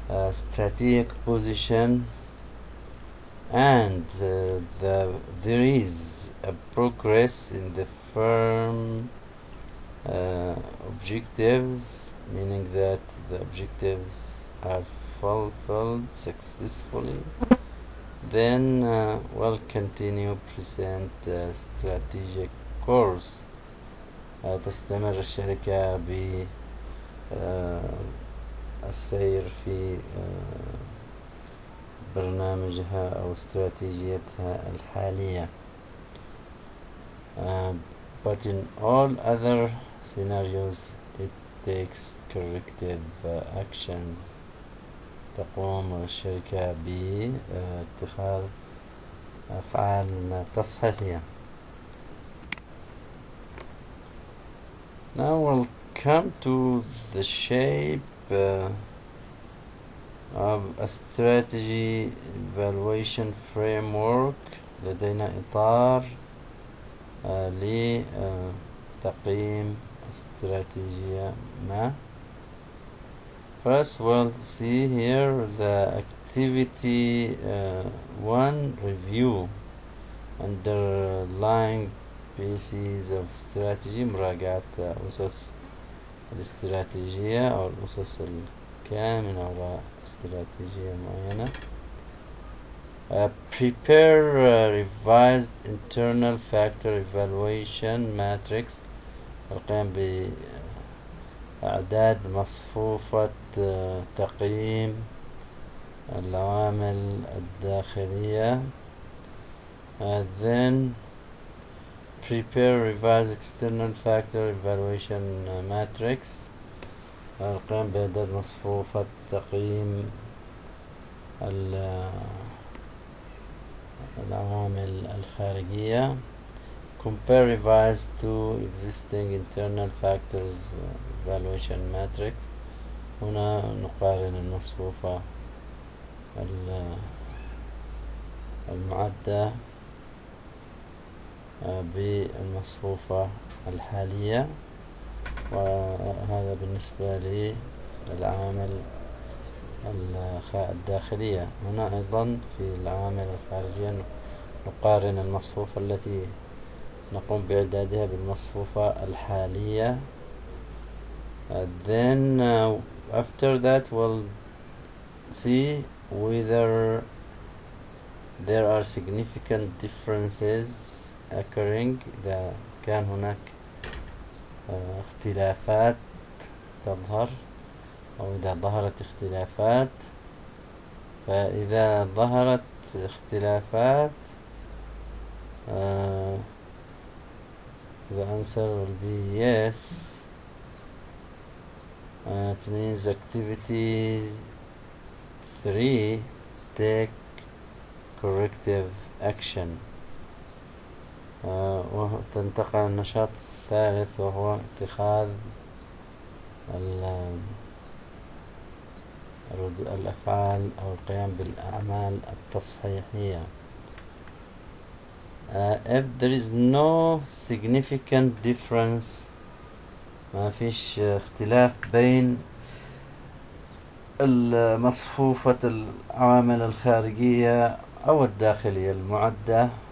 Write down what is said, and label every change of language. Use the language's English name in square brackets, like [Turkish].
[English] strategic position, and there is a progress in the firm objectives, meaning that the objectives are fulfilled successfully, then we'll continue present strategic course. [Arabic] تستمر الشركة بالسير في برنامجها أو استراتيجيتها الحالية. [English] But in all other scenarios it takes corrective actions. [Arabic] تقوم الشركة باتخاذ أفعال تصحيحية. [English] Now we'll come to the shape of a strategy evaluation framework. [Arabic] لدينا إطار لتقييم استراتيجية ما. [English] First we'll see here the activity 1 review, underlying pieces of strategy، [Arabic] مراجعة أسس الاستراتيجية أو الأسس المكان من وراء استراتيجية معينة. [English] prepare revised internal factor evaluation matrix، [Arabic] القيام بإعداد مصفوفة تقييم العوامل الداخلية. [English] then prepare revised external factor evaluation matrix، [Arabic] القيام بإعداد مصفوفة تقييم العوامل الخارجية. [English] compare revised to existing internal factors evaluation matrix، [Arabic] هنا نقارن المصفوفة المعدة بالمصفوفة الحالية، وهذا بالنسبة للعوامل الداخلية. هنا أيضا في العوامل الخارجية نقارن المصفوفة التي نقوم بإعدادها بالمصفوفة الحالية. [English] then after that we'll see whether there are significant differences occurring، [Arabic] إذا كان هناك اختلافات تظهر أو إذا ظهرت اختلافات. فإذا ظهرت اختلافات [English] the answer will be yes. It means activity 3 take corrective action. [Arabic] وتنتقل النشاط الثالث وهو اتخاذ الأفعال أو القيام بالأعمال التصحيحية. [English] if there is no significant difference، [Arabic] ما فيش اختلاف بين مصفوفة العوامل الخارجية أو الداخلية المعدة،